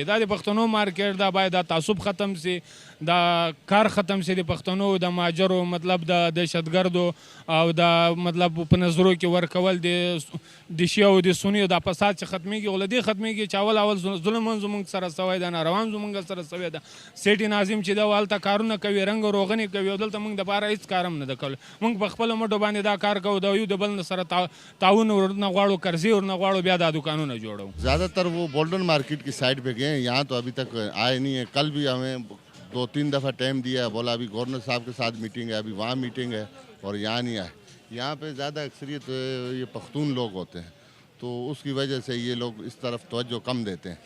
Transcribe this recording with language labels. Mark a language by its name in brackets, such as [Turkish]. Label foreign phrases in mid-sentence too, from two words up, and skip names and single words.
[Pashto] دا د پښتنو مارکیټ دا باید دا تعصب ختم سي، دا کار ختم سي د پښتنو د ماجرو مطلب د دهشتګردو او د مطلب په نظرو کې ورکول د شیعه او د سني د فساد چې ختمېږي غلطي ختمېږي چې اول ظلم زمونږ سره سوی ده، ناروا زمونږ سره سوی ده. سیټي ناظم چې دا والته کارونه کوي، رنګ روغنې کوي، او دلته موږ دپاره هېڅ کار هم نه ده کولی. موږ په خپلو مټو باندې دا کار کوو، د یو د بل سره تعاون ورنه غواړو، قرضې ورنه غواړو، بیا دا دکانونه جوړو. [Urdu] زیادہ تر وہ گولڈن مارکیٹ کی سائیڈ پہ گئے ہیں، یہاں تو ابھی تک آئے نہیں ہے. کل بھی ہمیں 2-3 دفعہ ٹائم دیا ہے، بولا ابھی گورنر صاحب کے ساتھ میٹنگ ہے، ابھی وہاں میٹنگ ہے اور یہاں نہیں آئے. یہاں پہ زیادہ اکثریت یہ پختون لوگ ہوتے ہیں، تو اس کی وجہ سے یہ لوگ اس طرف توجہ کم دیتے ہیں.